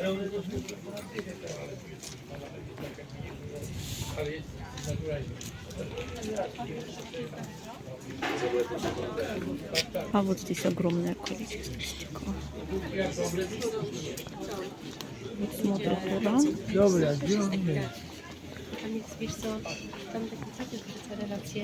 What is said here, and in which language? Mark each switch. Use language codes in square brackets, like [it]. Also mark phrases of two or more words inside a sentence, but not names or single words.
[ru] А вот здесь огромное количество стекла. Вот смотрят туда. [pl] Dobra, gdzie on jest? Wiesz co, tam takie całe relacje.